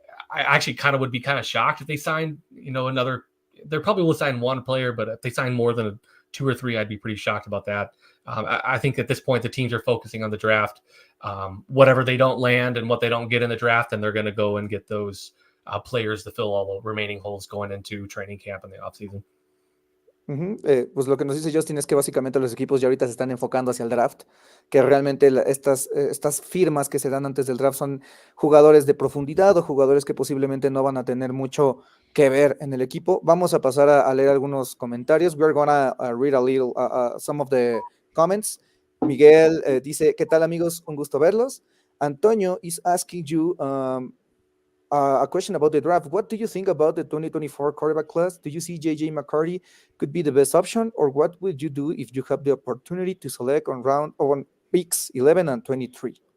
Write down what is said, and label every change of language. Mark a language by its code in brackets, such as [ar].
[en] I actually kind of would be kind of shocked if they signed, another. They probably will sign one player, but if they sign more than 2 or 3, I'd be pretty shocked about that. I think at this point, the teams are focusing on the draft. Whatever they don't land and what they don't get in the draft, and they're going to go and get those players to fill all the remaining holes going into training camp in the offseason. [es] Pues lo que nos dice Justin es que básicamente los equipos ya ahorita se están enfocando hacia el draft, que realmente estas firmas que se dan antes del draft son jugadores de profundidad o jugadores que posiblemente no van a tener mucho que ver en el equipo. Vamos a pasar a leer algunos comentarios. [en] We're gonna read a little some of the comments. [es] Miguel dice, ¿qué tal amigos? Un gusto verlos. [en] Antonio is asking you a question about the draft. What do you think about the 2024 quarterback class? Do you see J.J. McCarthy could be the best option, or what would you do if you have the opportunity to select on picks 11 and 23?